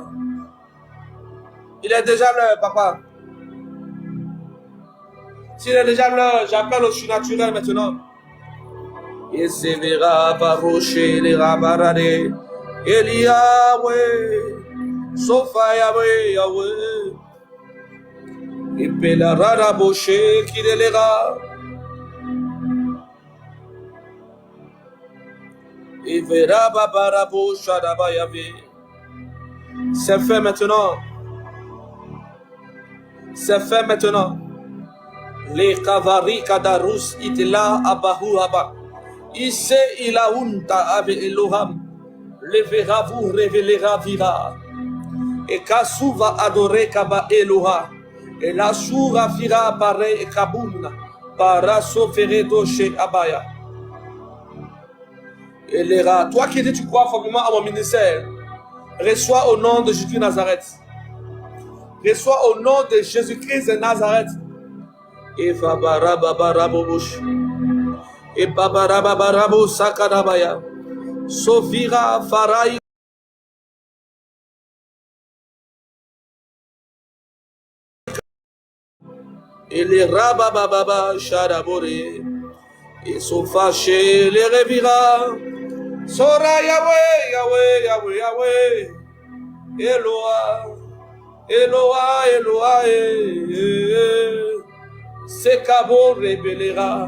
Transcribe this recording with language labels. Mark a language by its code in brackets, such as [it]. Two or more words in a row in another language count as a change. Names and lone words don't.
[fr] Il est déjà l'heure, papa. S'il est déjà l'heure, j'appelle au surnaturel maintenant. Et se verra barocher les rabarade. Eliawe. Sofa Yahweh, Yahweh. Et pelara raboché qui délera. Et verra babarabo shadaba Yahweh. C'est fait maintenant. C'est fait maintenant. Les kavari kadarus itela abahu aba. Isse ilaunta ave Eloham. Le verra vous révélera vira. Et Kassou va adorer Kaba Eloha. Et la soura fira pareil et Kaboun. Para sofere doche abaya. Et les rats. Toi qui dis tu crois formellement à mon ministère. Reçois au nom de Jésus Nazareth. Reçois au nom de Jésus-Christ de Nazareth. Et Fabara Babarabobush. Et Babara Babarabo Sakadabaya. Sofira Farai. Et les rabababa Shadabore. Et sont fâchés, les revira. Sora Yahweh, Yahweh, Yahweh, Yahweh. Eloah, Eloah, Eloah. C'est Kabo révélera.